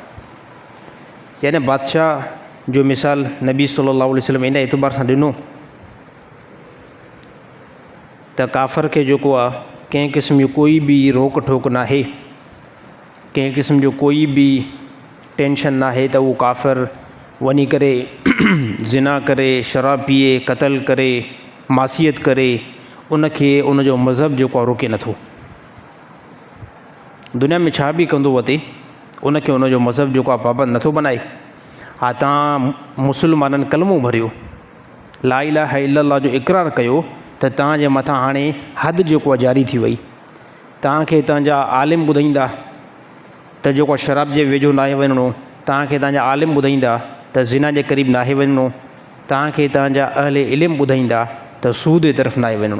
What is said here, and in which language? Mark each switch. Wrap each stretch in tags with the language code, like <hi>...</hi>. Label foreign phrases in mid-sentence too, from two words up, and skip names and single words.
<sd>यानी बादशाह जो मिसाल नबी</sd> <ar>صلى الله عليه وسلم</ar> <sd>इन एतबार सां ॾिनो त काफ़र खे जेको आहे कंहिं क़िस्म जो कोई बि रोक टोक नाहे, कंहिं क़िस्म जो कोई बि टेंशन नाहे त उहो काफ़िर वञी करे ज़िना करे, शराब पीए, क़त्ल करे, मासियत करे, उनखे उनजो मज़हब जेको आहे रोके नथो। दुनिया में छा बि कंदो वते उनखे उनजो मज़हब जेको आहे पाबंद नथो बनाए। हा तव्हां मुसलमाननि कलमो भरियो,</sd> <ar>لا إله إلا الله</ar> <sd>जो इक़रार कयो त तव्हांजे मथां हाणे हद जेको आहे जारी थी वई। तव्हांखे तव्हांजा आलिम ॿुधाईंदा त जेको शराब जे वेझो नाहे वञिणो, तव्हांखे तव्हांजा आलिम ॿुधाईंदा त ज़िना जे क़रीब नाहे वञिणो, तव्हांखे तव्हांजा अहले इल्म ॿुधाईंदा त सूद जे तरफ़ नाहे वञिणो।</sd>